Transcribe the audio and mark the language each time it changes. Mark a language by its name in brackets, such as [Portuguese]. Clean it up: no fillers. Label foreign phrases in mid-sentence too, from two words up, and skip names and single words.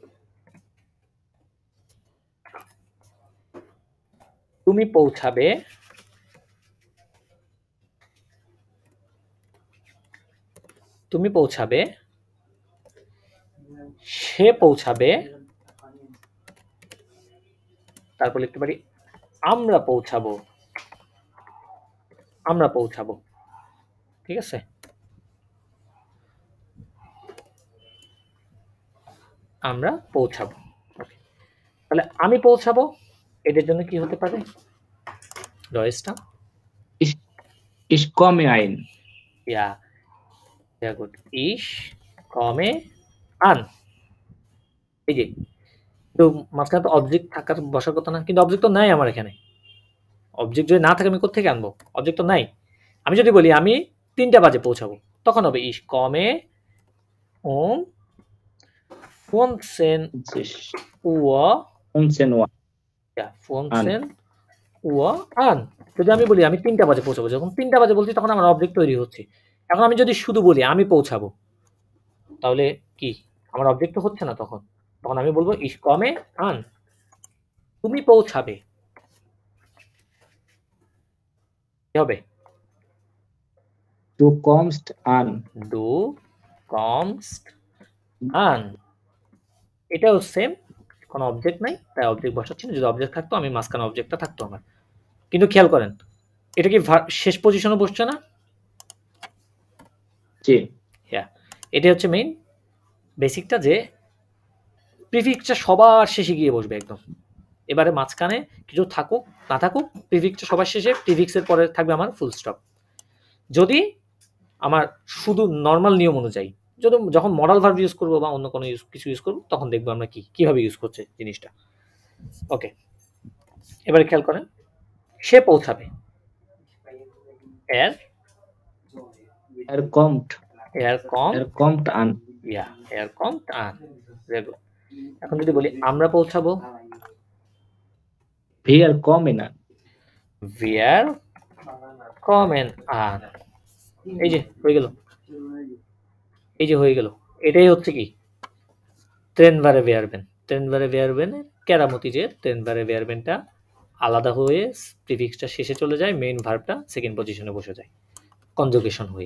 [Bangla] তুমি পৌঁছাবে, তুমি পৌঁছাবে, সে পৌঁছাবে, তারপর লিখতে পারি আমরা পৌঁছাবো, আমরা পৌঁছাবো। ঠিক আছে, আমরা পৌঁছাবো। Okay. তাহলে আমি পৌঁছাবো, এটার জন্য কি হতে পারে, রয়েসটা [German] Ich, ich komme ein. ইয়া sehr gut, ich komme an। [Bangla] এই যে, তো মাঝখানে তো অবজেক্ট থাকার বসার কথা না, কিন্তু অবজেক্ট তো নাই আমার এখানে। অবজেক্ট যদি না থাকে আমি কোত্থেকে আনবো, অবজেক্ট তো নাই। আমি যদি বলি আমি 3টা বাজে পৌঁছাবো, তখন হবে [German] ich komme um 15 Ich, Uhr, 15 Uhr. ja 15 Uhr an। [Bangla] যদি আমি বলি আমি 3টা বাজে পৌঁছাবো, যখন 3টা বাজে বলছি তখন আমার অবজেক্ট তৈরি হচ্ছে। এখন আমি যদি শুধু বলি আমি পৌঁছাবো, তাহলে কি আমার অবজেক্ট তো হচ্ছে না, তখন তখন আমি বলবো [German] ich komme an, [Bangla] তুমি পৌঁছাবে, কি হবে, [German] Du kommst an. du kommst an। [Bangla] এটাও সেম, কোনো অবজেক্ট নাই তাই অবজেক্ট বসাচ্ছি না, যদি অবজেক্ট থাকতো আমি মাঝখানে অবজেক্টটা থাকতো আমার। কিন্তু খেয়াল করেন, এটা কি শেষ পজিশনে বসছে না? জি। হ্যাঁ, এটা হচ্ছে মেইন বেসিকটা, যে প্রিফিক্সটা সবার শেষে গিয়ে বসবে একদম। এবারে মাঝখানে কিছু থাকুক না থাকুক, প্রিফিক্সটা সবার শেষে, প্রিফিক্সের পরে থাকবে আমার ফুল স্টপ। যদি আমার শুধু নর্মাল নিয়ম অনুযায়ী, যখন [English] modal verb [Bangla] ইউজ করবো বা অন্য কোনো কিছু ইউজ করবো, তখন দেখবো আমরা কিভাবে ইউজ করছে জিনিসটা। ওকে, এবারে খেয়াল করেন, সে পৌঁছাবে, [German] Er kommt. Er kommt an. Ja, er kommt an। [English] Very good। [Bangla] এখন যদি বলি আমরা পৌঁছাবো, [German] Wir kommen an. wir kommen an। [Bangla] এই যে হয়ে গেল, এই যে হয়ে গেল, এটাই হচ্ছে কি [German] trennbare Verben. trennbaren Verben [Bangla] কেরামতি, যে [German] trennbaren Verben [Bangla] আলাদা হয়ে প্রিফিক্সটা শেষে চলে যায়, মেইন ভার্বটা সেকেন্ড পজিশনে বসে যায় কনজুগেশন হয়ে।